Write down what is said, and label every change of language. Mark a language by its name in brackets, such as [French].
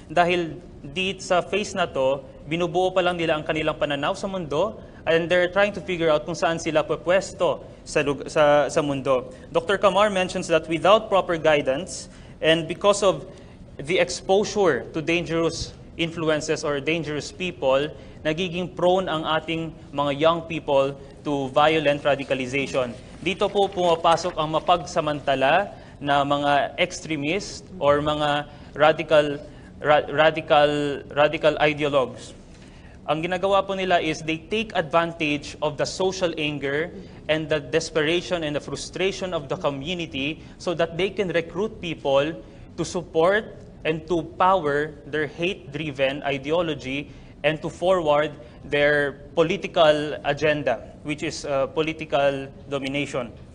[Filipino] Dahil sa phase na to, binubuo pa lang nila ang kanilang pananaw sa mundo, [English] and they're trying to figure out [Filipino] kung saan sila pupwesto sa mundo. Dr. [English] Kamar mentions that without proper guidance, and because of the exposure to dangerous influences or dangerous people, [Filipino] nagiging prone ang ating mga [English] young people to violent radicalization. [Filipino] Dito po pumapasok ang mapagsamantala na mga extremist or mga radical ideologues. Ang ginagawa po nila [English] is they take advantage of the social anger and the desperation and the frustration of the community so that they can recruit people to support and to power their hate-driven ideology and to forward their political agenda, which is political domination.